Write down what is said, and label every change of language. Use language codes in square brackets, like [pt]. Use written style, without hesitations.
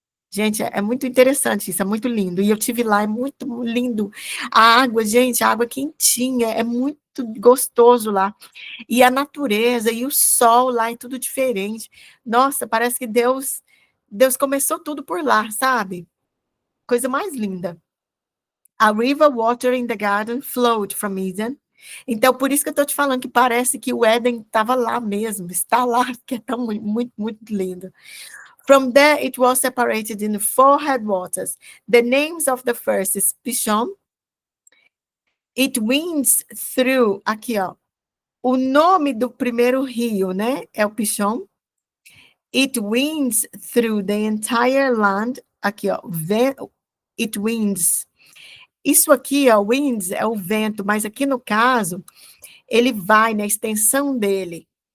[pt] Gente, é muito interessante isso, é muito lindo. E eu tive lá, é muito lindo. A água, gente, a água quentinha, é muito gostoso lá. E a natureza, e o sol lá, é tudo diferente. Nossa, parece que Deus começou tudo por lá, sabe? Coisa mais linda. [en] A river water in the garden flowed from Eden. [pt] Então, por isso que eu estou te falando que parece que o Éden estava lá mesmo, está lá, que é tão muito, muito lindo. [en] From there, it was separated into 4 headwaters. The names of the first is Pishon. It winds through, [pt] aqui, ó. O nome do primeiro rio, né, é o Pishon. [en] It winds through the entire land. [pt] Aqui, ó. [en] It winds. [pt] Isso aqui, ó, winds é o vento, mas aqui no caso, ele vai na extensão dele.